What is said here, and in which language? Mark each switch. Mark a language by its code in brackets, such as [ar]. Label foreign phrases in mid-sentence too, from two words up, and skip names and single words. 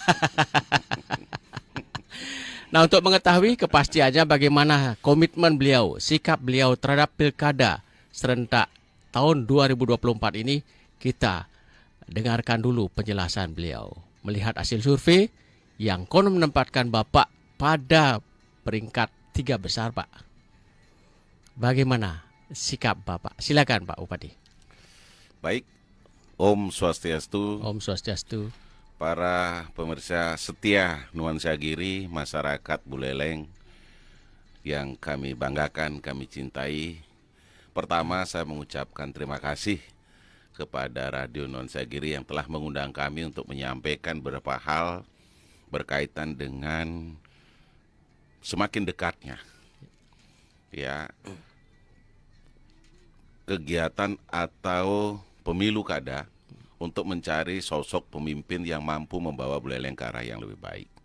[id] Nah, untuk mengetahui kepastiannya bagaimana komitmen beliau, sikap beliau terhadap pilkada serentak tahun 2024 ini, kita dengarkan dulu penjelasan beliau. Melihat hasil survei yang konon menempatkan Bapak pada peringkat 3 besar, Pak. Bagaimana sikap Bapak? Silakan Pak Bupati. Baik, [ban] Om Swastiastu, Om Swastiastu. [id] para pemirsa setia Nuansa Giri, masyarakat Buleleng yang kami banggakan, kami cintai. Pertama, saya mengucapkan terima kasih kepada Radio Nuansa Giri yang telah mengundang kami untuk menyampaikan beberapa hal berkaitan dengan semakin dekatnya kegiatan atau pemilu kada untuk mencari sosok pemimpin yang mampu membawa Buleleng ke arah yang lebih baik.